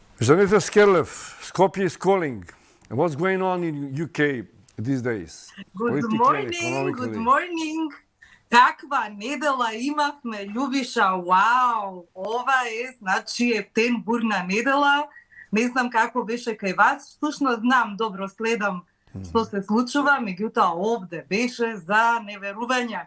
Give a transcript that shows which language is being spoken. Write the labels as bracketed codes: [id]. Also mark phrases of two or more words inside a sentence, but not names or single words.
[en] Janita Skerlev, Skopje is calling. What's going on in UK these days? Good Politically, morning, good economically. morning. [mk] Каква недела имавме, Љубиша, вау! Ова значи, бурна недела. Не знам како беше кај вас, всушност знам, добро следам што се случува, меѓутоа овде беше за неверување.